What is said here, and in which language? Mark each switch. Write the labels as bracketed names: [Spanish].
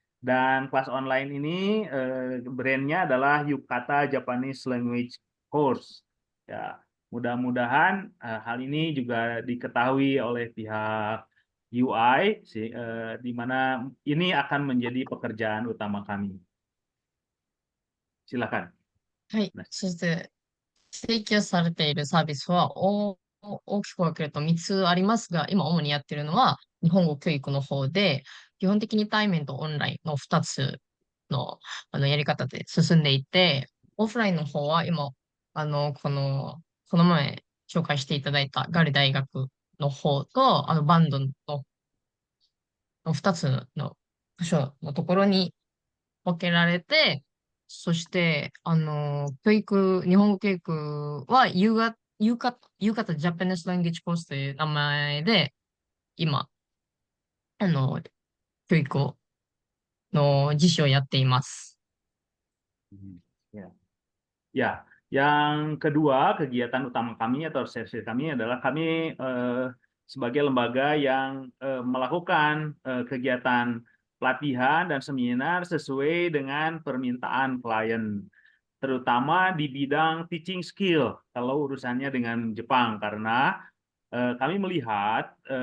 [Indonesian] Dan kelas online ini brandnya adalah Yukata Japanese Language Course. Ya, mudah-mudahan hal ini juga diketahui oleh pihak UI, di mana ini akan menjadi pekerjaan utama kami. Silakan. [Japanese] はい。そして、提供されているサービスは大きく分けると3つありますが、今主にやっているのは日本語教育の方で、基本的に対面とオンラインの2つの、やり方で進んでいて、オフラインの方は今、この前紹介していただいたガル大学の方と、バンドの 2つの箇所のところに分けられて、そして、日本語教育は、ゆかたジャパニーズランゲージコースという名前で、今、教育の実施をやっています。 [Indonesian] Ya, yang kedua, kegiatan utama kami atau sesi kami adalah kami sebagai lembaga yang melakukan kegiatan pelatihan dan seminar sesuai dengan permintaan klien, terutama di bidang teaching skill kalau urusannya dengan Jepang, karena kami melihat